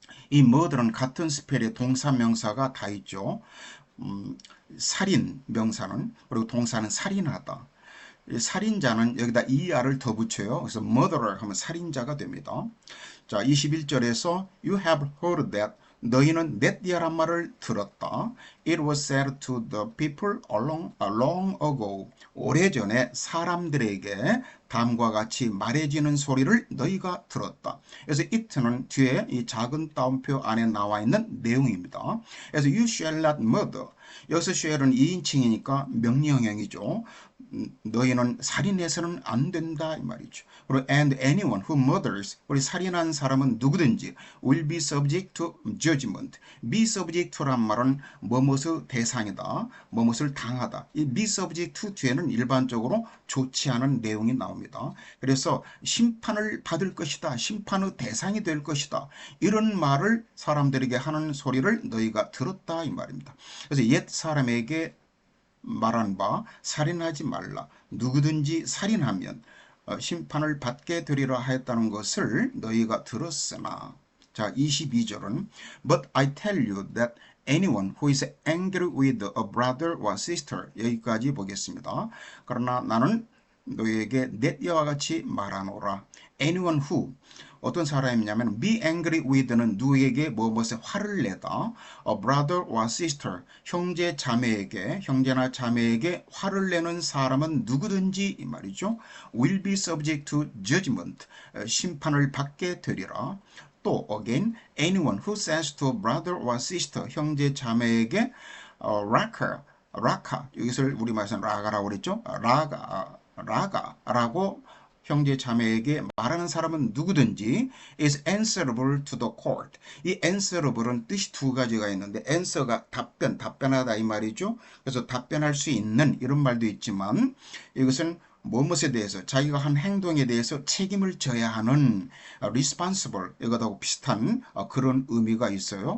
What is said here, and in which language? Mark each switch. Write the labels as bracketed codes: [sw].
[ko] 이 murder는 같은 스펠의 동사 명사가 다 있죠. 살인 명사는, 그리고 동사는 살인하다. 살인자는 여기다 er을 더 붙여요. 그래서 murderer 하면 살인자가 됩니다. 자, 21절에서 [en] You have heard that [ko] 너희는 넷디아란 말을 들었다. [en] It was said to the people long ago. [ko] 오래전에 사람들에게 다음과 같이 말해지는 소리를 너희가 들었다. 그래서 it는 뒤에 이 작은 따옴표 안에 나와 있는 내용입니다. 그래서 [en] you shall not murder. [ko] 여기서 shall은 2인칭이니까 명령형이죠. 너희는 살인해서는 안 된다 이 말이죠. [en] 그리고 and anyone who murders, [ko] 우리 살인한 사람은 누구든지 [en] will be subject to judgment. [ko] be subject to란 말은 뭐뭇의 대상이다, 뭐뭇을 당하다. 이 be subject to 뒤에는 일반적으로 좋지 않은 내용이 나옵니다. 그래서 심판을 받을 것이다, 심판의 대상이 될 것이다, 이런 말을 사람들에게 하는 소리를 너희가 들었다 이 말입니다. 그래서 옛 사람에게 말한 바 살인하지 말라. 누구든지 살인하면 심판을 받게 되리라 하였다는 것을 너희가 들었으나. 자, 22절은 [en] But I tell you that anyone who is angry with a brother or sister, [ko] 여기까지 보겠습니다. 그러나 나는 너희에게 내 이와 같이 말하노라. [en] anyone who, [ko] 어떤 사람이냐면 [en] be angry with [ko] 는 누구에게 무엇에 화를 내다, [en] a brother or sister, [ko] 형제 자매에게, 형제나 자매에게 화를 내는 사람은 누구든지 이 말이죠. [en] will be subject to judgment, [ko] 심판을 받게 되리라. 또 [en] again, anyone who says to a brother or sister, [ko] 형제 자매에게 라카, 여기서 우리말에서는 라가라고 그랬죠. 라가라고 형제 자매에게 말하는 사람은 누구든지 [en] is answerable to the court. [ko] 이 answerable은 뜻이 두 가지가 있는데 answer가 답변하다 이 말이죠. 그래서 답변할 수 있는 이런 말도 있지만 이것은 무엇에 대해서, 자기가 한 행동에 대해서 책임을 져야 하는 responsible, 이것하고 비슷한 그런 의미가 있어요.